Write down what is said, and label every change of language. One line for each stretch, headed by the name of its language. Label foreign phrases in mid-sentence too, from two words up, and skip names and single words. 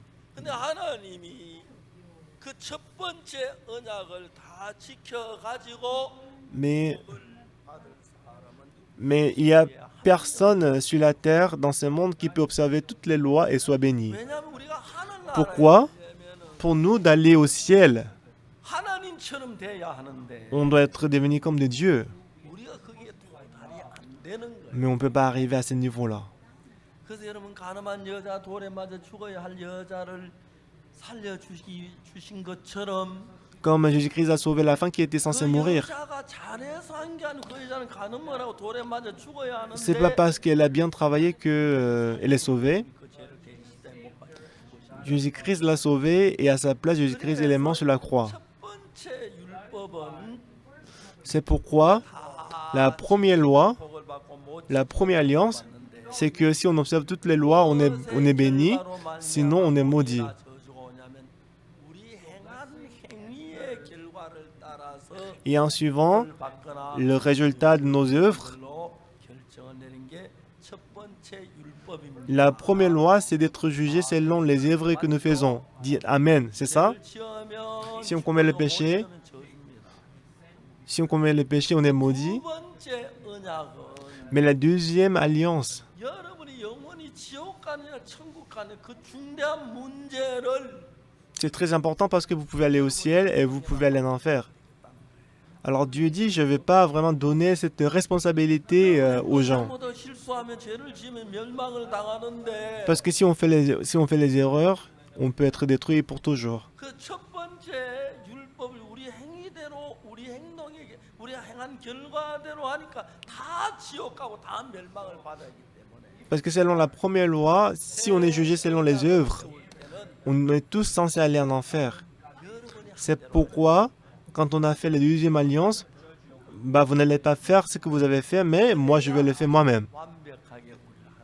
Korean: 근데 하나님이 그 첫 번째 언약을 다 지켜 가지고
French: Mais il n'y a personne sur la terre, dans ce monde, qui peut observer toutes les lois et soit béni.
Korean: 왜냐하면 우리가 하나님
French: Pourquoi? Pour nous, d'aller au ciel,
Korean: 하나님처럼 돼야 하는데
French: on doit être devenu comme des dieux.
Korean: 우리가 거기에 도달이 안 되는 거예요.
French: Mais on ne peut pas arriver à ce niveau-là.
Korean: 그래서 여러분 가늠한 여자 돌에 맞아 죽어야 할 여자를 살려 주신 것처럼
French: Comme Jésus-Christ a sauvé la femme qui était censée
Korean: 그
French: mourir.
Korean: 여자가 잘해서 한 게 아니고 그 여자는 가늠을 하고 돌에 맞아 죽어야 하는데
French: C'est pas parce qu'elle a bien travaillé qu'elle est sauvée.
Korean: 그 죄를 대신에 못 받게 된 것이
French: Jésus-Christ l'a sauvée et à sa place, Jésus-Christ est mort sur la croix.
Korean: 첫 번째 율법은
French: C'est pourquoi
Korean: 다
French: la première loi,
Korean: 복을 받고 못
French: la première alliance,
Korean: 받는데
French: c'est que si on observe toutes les lois, on est béni, sinon on est maudit. Et en suivant le résultat de nos œuvres, la première loi, c'est d'être jugé selon les œuvres que nous faisons. Dites Amen, c'est ça? Si on commet le péché, on est maudit. Mais la deuxième alliance,
Korean: 여러분이 영원히 지옥 가느냐 천국 가느냐 그 중대한 문제를
French: c'est très important parce que vous pouvez aller au ciel et vous pouvez aller en enfer. Alors Dieu dit, je ne vais pas vraiment donner cette responsabilité aux gens.
Korean: 잘못 실수하면 죄를 지으면 멸망을 당하는데
French: Parce que si on fait les erreurs, on peut être détruit pour toujours.
Korean: 그 첫 번째 율법을 우리 행위대로 우리 행동에 우리 행한 결과대로 하니까 다 지옥 가고 다 멸망을 받아야기 때문에
French: Parce que selon la première loi, si on est jugé selon les œuvres, on est tous censés aller en enfer. C'est pourquoi, quand on a fait la deuxième alliance, bah, vous n'allez pas faire ce que vous avez fait, mais moi je vais le faire moi-même.
Korean: 완벽하게 우리를 하나.